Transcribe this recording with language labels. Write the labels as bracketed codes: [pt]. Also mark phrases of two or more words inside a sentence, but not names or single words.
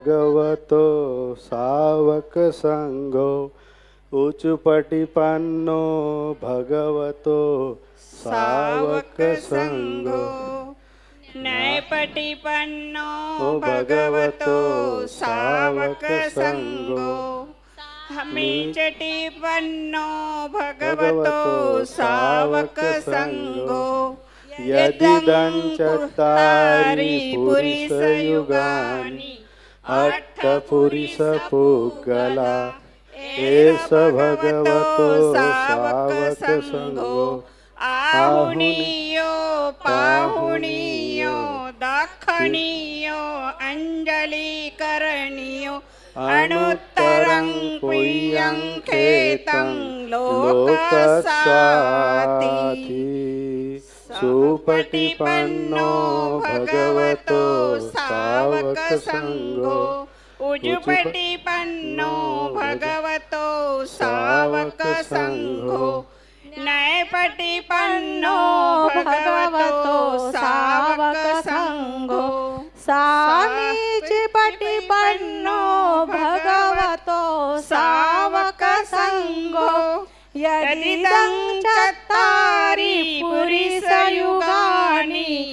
[pi] भगवतो सावक संगो उचुपटिपन्नो भगवतो सावक संगो नैपटिपन्नो भगवतो भगवतो सावक सावक संगो संगो हमीचटिपन्नो भगवतो भगवतो सावक सावक संगो संगो यदं यदिदं चत्तारि पुरिसयुगानि पुरुषयुगानि अट्टपुरिसपुग्गला एष एष भगवतो भगवतो सावक सावक संगो संगो आहुनि आहुनीयो पाहुनीयो दाक्षणीयो अंजलिकरणीयो अणुत्तरं पुय्यं खेतं लोकसाति सुपटिपन्नो भगवतो सावक संगो उजुपटिपन्नो भगवतो सावक संगो नैपटिपन्नो भगवतो सावक संगो सामीचिपटिपन्नो भगवतो सावक संगो यदिदं चत्तारि पुरिसयुगानि